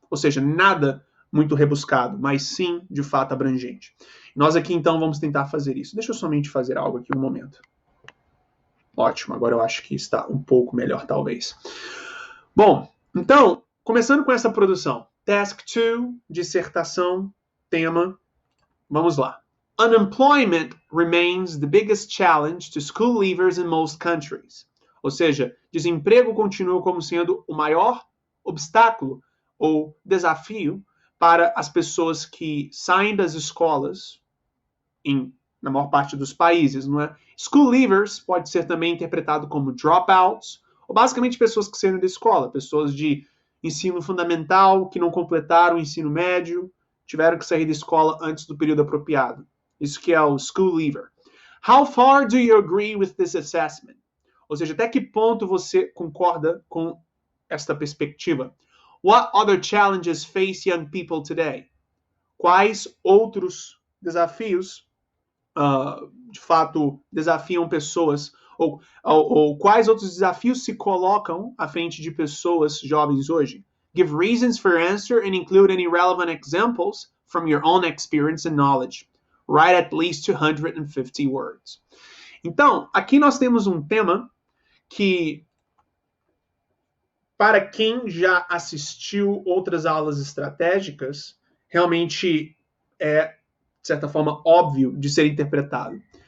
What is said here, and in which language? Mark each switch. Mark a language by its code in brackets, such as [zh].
[pt] Ou seja, nada muito rebuscado, mas sim, de fato, abrangente. Nós aqui, então, vamos tentar fazer isso. Deixa eu somente fazer algo aqui um momento. Ótimo, agora eu acho que está um pouco melhor, talvez. Bom, então, começando com essa produção. Task 2, dissertação, tema. Vamos lá. [en] Unemployment remains the biggest challenge to school leavers in most countries. [pt] Ou seja, desemprego continua como sendo o maior obstáculo ou desafio para as pessoas que saem das escolas na maior parte dos países, não é? School leavers pode ser também interpretado como dropouts, ou basicamente pessoas que saíram da escola, pessoas de ensino fundamental que não completaram o ensino médio, tiveram que sair da escola antes do período apropriado. Isso que é o school leaver. [en] How far do you agree with this assessment? [pt] Ou seja, até que ponto você concorda com esta perspectiva? [en] What other challenges face young people today? [pt] Quais outros desafios, de fato, desafiam pessoas? Ou quais outros desafios se colocam à frente de pessoas jovens hoje? [en] Give reasons for your answer and include any relevant examples from your own experience and knowledge. Write at least 250 words. [pt] Então, aqui nós temos um tema que, para quem já assistiu outras aulas estratégicas, realmente é, de certa forma, óbvio de ser interpretado.